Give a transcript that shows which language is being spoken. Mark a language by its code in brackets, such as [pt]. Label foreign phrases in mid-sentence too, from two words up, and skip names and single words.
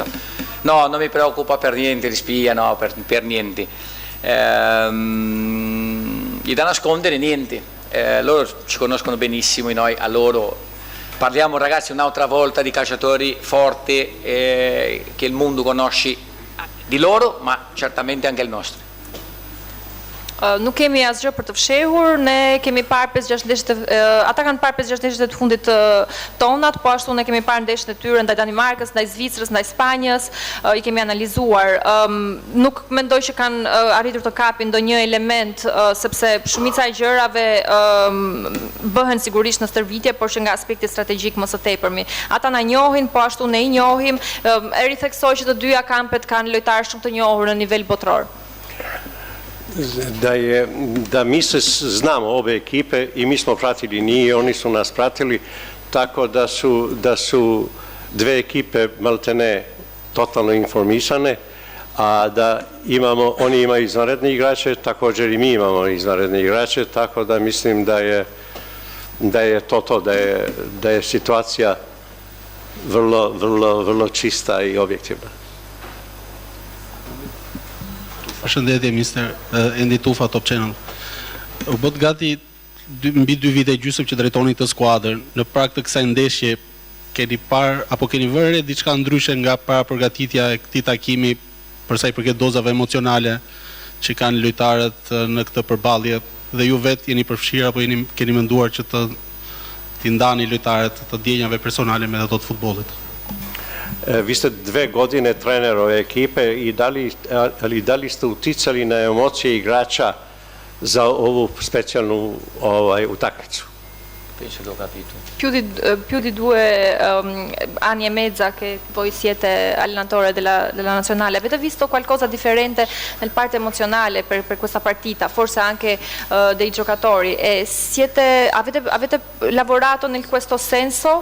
[it] No, non mi preoccupa per niente di spia, no, per niente. Gli da nascondere niente, loro ci conoscono benissimo, noi a loro parliamo ragazzi un'altra volta di calciatori forti che il mondo conosce di loro, ma certamente anche il nostro. [sq] Nuk kemi asgjë për të fshehur, ne kemi parë 5-6 ndeshjet, ata kanë parë 5-6 ndeshjet të fundit tonat, po ashtu ne kemi parë ndeshjet e tyre ndaj Danimarkës, ndaj Zvicrës, ndaj Spanjës, i kemi analizuar. Nuk mendoj që kanë arritur të kapin ndonjë element, sepse shumica e gjërave bëhen sigurisht në stërvitje, por që nga aspekti strategjik më së tepërmi. Ata na njohin, po ashtu ne i njohim, e ritheksoj që të dyja kampet kanë lojtarë shumë të njohur në nivel botror. [sr] Da mi se znamo obe ekipe i mi smo pratili njih, oni su nas pratili, tako da su dve ekipe maltene totalno informisane, a da oni imaju izvanredne igrače, također i mi imamo izvanredne igrače, tako da mislim da je to, da je situacija vrlo čista i objektivna. [sq] Përshëndetje, Mr. Endi Tufa, Top Channel. U bët gati mbi 2 vite gjysmë që drejtoni këtë skuadër. Në prag të kësaj ndeshje keni parë apo keni vënë diçka ndryshe nga para përgatitja e këtij takimi për sa i përket dozave emocionale që kanë lojtarët në këtë përballje dhe ju vetë jeni përfshirë apo keni menduar që t'i ndani lojtarët të ndjenjave personale me ato të futbollit? [sr] Vi ste 2 godine trener ove ekipe i da li ste uticali na emocije igrača za ovu specijalnu utakmicu? [it] Penso che ho capito. Più di 2 anni e mezza che voi siete allenatore della nazionale, avete visto qualcosa differente nel parte emozionale per questa partita, forse anche dei giocatori, e avete lavorato in questo senso?